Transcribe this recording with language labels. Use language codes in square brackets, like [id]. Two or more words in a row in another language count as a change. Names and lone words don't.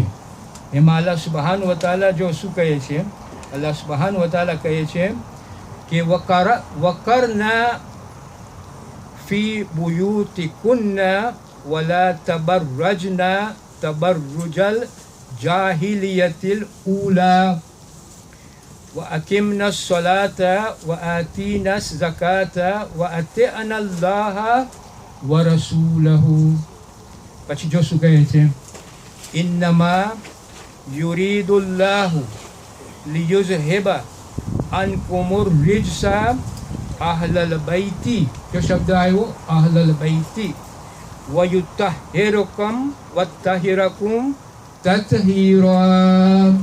[ar] એમાં الله سبحانه وتعالى [gu] જો શું કહે છે, [ar] الله سبحانه وتعالى [gu] કહે છે કે [ar] وقرن في بيوتكن ولا تبرجن تبرج الجاهلية الأولى وأقمنا الصلاة وآتينا الزكاة وأطعنا الله ورسوله. [gu] પછી જો શું કહે છે, [ar] إنما يريد الله ليذهب عنكم الرجس أهل البيت, [gu] જો શબ્દ આવ્યો [ar] أهل البيت, ويطهركم ويطهركم تطهيرا.